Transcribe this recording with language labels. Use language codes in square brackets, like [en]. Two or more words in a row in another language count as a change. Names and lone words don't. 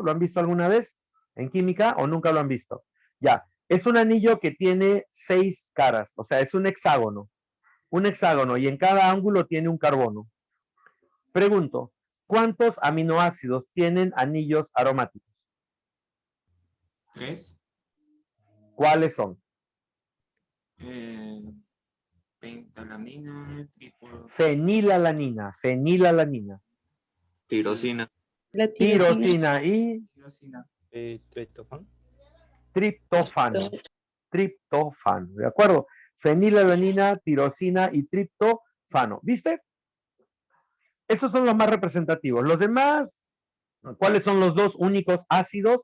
[es] ¿Lo han visto alguna vez en química o nunca lo han visto? Ya, es un anillo que tiene 6 caras, o sea, es un hexágono y en cada ángulo tiene un carbono. Pregunto, ¿cuántos aminoácidos tienen anillos aromáticos? 3. ¿Cuáles son? Pentalamina, Fenilalanina, Tirosina. La tirosina. tirosina y tirosina. Triptófano. triptófano, ¿de acuerdo? Fenilalanina, tirosina y triptófano. ¿Viste? Esos son los más representativos. Los demás, ¿cuáles son los dos únicos ácidos?